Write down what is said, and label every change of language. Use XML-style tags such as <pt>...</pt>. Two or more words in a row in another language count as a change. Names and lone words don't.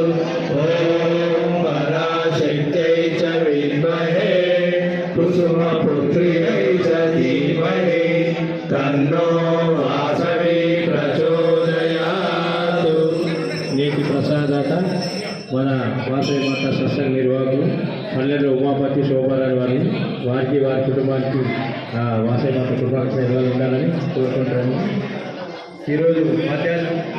<sa>ॐ पराशक्त्यै च विद्महे कुसुमपुत्र्यै च धीमहि तन्नो वासवी प्रचोदयात्।</sa> <te>నేటి ప్రసాదాత మన వాసవి మాత సత్సంగ నిర్వాహకులు పల్లెలు ఉమాపతి శోభారావు వారిని వారికి వారి కుటుంబానికి వాసవి మాత కృపాక్షేమాలు ఉండాలని కోరుకుంటున్నాను. ఈరోజు మధ్యాహ్నం</te>